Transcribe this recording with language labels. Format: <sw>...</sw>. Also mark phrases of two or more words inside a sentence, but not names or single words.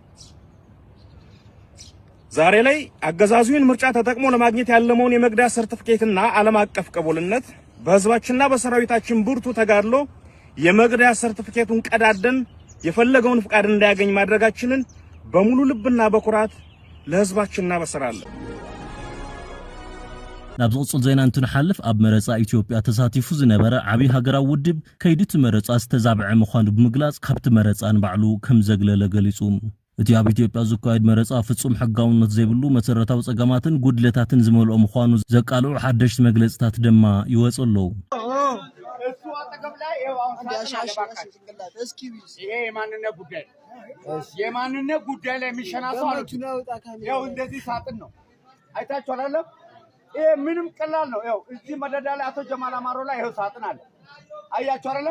<am>ዛሬ ላይ አገዛዙን ምርጫ ተጠቅሞ ለማግኘት ያለመውን የመግደያ ሰርቲፊኬትና ዓለም አቀፍ ቅቡልነት በህዝባችንና በሰራዊታችን ብርቱ ተጋድሎ የመግደያ ሰርቲፊኬቱን ቀዳደን የፈለገውን ፍቃድ እንዳያገኝ ማድረጋችንን በሙሉ ልብና በኩራት ለህዝባችን እናበስራለን።</am> <ti>ናብ ዝቕፅል ዜና እንትንሓልፍ ኣብ መረፃ ኢትዮጵያ ተሳቲፉ ዝነበረ ዓብይ ሃገራዊ ውድብ ከይዲ መረፃ ዝተዛብዐ ምዃኑ ብምግላጽ ካብቲ መረፃ ንባዕሉ ከም ዘግለለ ገሊጹ እቲ ኣብ ኢትዮጵያ ዝካየድ መረፃ ፍጹም ሕጋውነት ዘይብሉ መሰረታዊ ጸገማትን ጉድለታትን ዝመልኦ ምዃኑ ዘቃልዑ ሓደሽቲ መግለጽታት ድማ ይወጽ ኣለዉ።</ti> <am>የማንነት ጉዳይ ላይ የሚሸናሰው ያው እንደዚህ ሳጥን ነው አይታችሁ አይደለም? ይሄ ምንም ቀላል ነው። ያው እዚህ መደዳ ላይ አቶ ጀማል አማሮ ላይ ይሄው ሳጥን አለ አያችሁ አይደለም?</am>